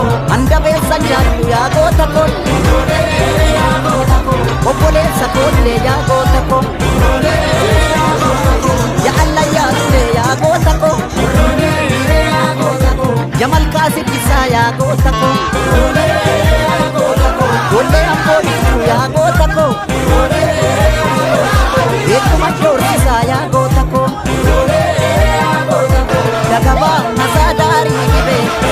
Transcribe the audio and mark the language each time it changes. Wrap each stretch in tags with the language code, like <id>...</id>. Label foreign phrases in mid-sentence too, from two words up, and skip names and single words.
<om>Handa beessa jaatu yaa goota ko. Obboleessa koollee yaa goota ko.</om> <ar>يا الله</ar> <om>yaa Sule yaa goota ko. Ya Malkaa Siddisaa yaa goota ko. Goollee Amboo Biiftuu yaa goota ko. Beekuma Joorsisaa yaa goota ko. Dagabaa Masaa Daarii Gibee.</om>